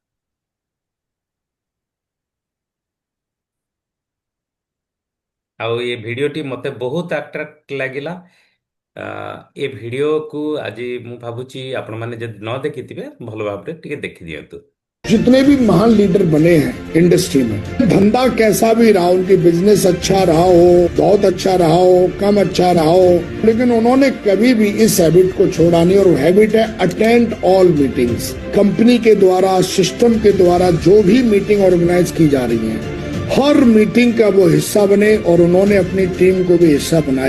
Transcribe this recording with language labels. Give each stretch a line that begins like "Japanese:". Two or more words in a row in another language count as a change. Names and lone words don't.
Odia: ଆଉ ଏ ଭିଡ଼ିଓଟି ମୋତେ ବହୁତ ଆଟ୍ରାକ୍ଟ ଲାଗିଲା। ଆ, ଏ ଭିଡ଼ିଓକୁ ଆଜି ମୁଁ ଭାବୁଛି ଆପଣମାନେ ଯଦି ନ ଦେଖିଥିବେ ଭଲ ଭାବରେ ଟିକେ ଦେଖିଦିଅନ୍ତୁ।
Hindi: जितने भी महान लीडर बने हैं इंडस्ट्री में, धंधा कैसा भी रहा, उनकी बिजनेस अच्छा रहा हो, बहुत अच्छा रहा हो, कम अच्छा रहा हो, लेकिन उन्होंने कभी भी इस हैबिट को छोड़ा नहीं। और वो हैबिट है
English: attend all meetings.
Hindi: कंपनी के द्वारा, सिस्टम के द्वारा जो भी मीटिंग ऑर्गेनाइज की जा रही है, हर मीटिंग का वो हिस्सा बने, और उन्होंने अपनी टीम को भी हिस्सा बनाया।